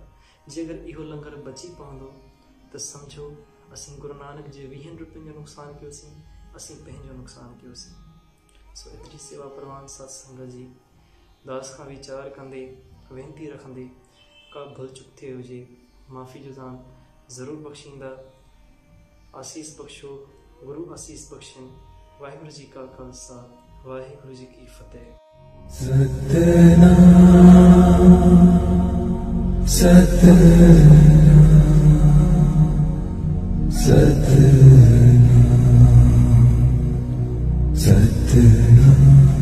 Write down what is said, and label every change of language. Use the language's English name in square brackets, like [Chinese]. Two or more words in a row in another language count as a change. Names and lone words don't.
[Sindhi] जेकर इहो लंगर बची पवंदो त सम्झो असीं गुरु नानक जे 20 रुपयनि जो नुक़सानु कयोसीं, असीं पंहिंजो नुक़सानु कयोसीं। सो एतिरी सेवा परवान सत्संग जी दास खां वीचार कंदे वेनिती रखंदे का भुल चुक थिए हुजे माफ़ी जो दान ज़रूरु बख़्शींदा। आसीस बख़्शो, गुरु आसीस बख़्शनि। [Punjabi] ਵਾਹਿਗੁਰੂ ਜੀ ਕਾ ਖ਼ਾਲਸਾ, ਵਾਹਿਗੁਰੂ ਜੀ ਕੀ ਫ਼ਤਿਹ। ਸਤਿਨਾਮ ਸਤਿਨਾਮ ਸਤਿਨਾਮ ਸਤਿਨਾਮ।